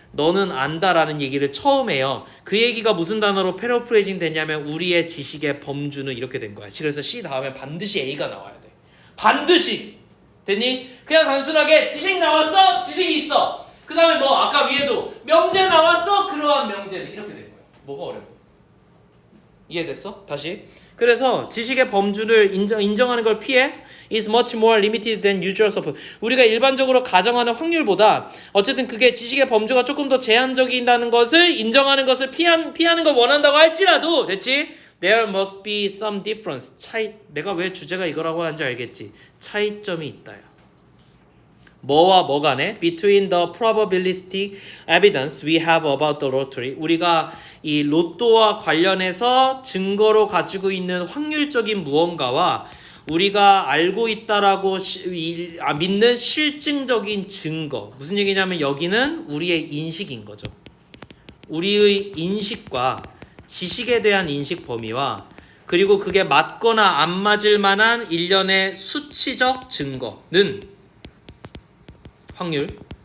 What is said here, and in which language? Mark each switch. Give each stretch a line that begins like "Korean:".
Korean: 너는 안다라는 얘기를 처음 해요. 그 얘기가 무슨 단어로 패러프레이징 됐냐면 우리의 지식의 범주는 이렇게 된 거야. 그래서 C 다음에 반드시 A가 나와야 돼. 반드시. 됐니? 그냥 단순하게 지식 나왔어? 지식이 있어. 그 다음에 뭐 아까 위에도 명제 나왔어? 그러한 명제는 이렇게 된 거야. 뭐가 어려워? 이해됐어? 다시. 그래서 지식의 범주를 인정하는 걸 피해
English: is much more limited than usual suppose.
Korean: 우리가 일반적으로 가정하는 확률보다 어쨌든 그게 지식의 범주가 조금 더 제한적이라는 것을 인정하는 것을 피하는 걸 원한다고 할지라도 됐지?
English: There must be some difference.
Korean: 내가 왜 주제가 이거라고 하는지 알겠지? 차이점이 있다요. 뭐와 뭐 간에
English: between the probabilistic evidence we have about the lottery.
Korean: 우리가 이 로또와 관련해서 증거로 가지고 있는 확률적인 무언가와 우리가 알고 있다라고 믿는 실증적인 증거. 무슨 얘기냐면 여기는 우리의 인식인 거죠. 우리의 인식과 지식에 대한 인식 범위와 그리고 그게 맞거나 안 맞을 만한 일련의 수치적 증거는 확률.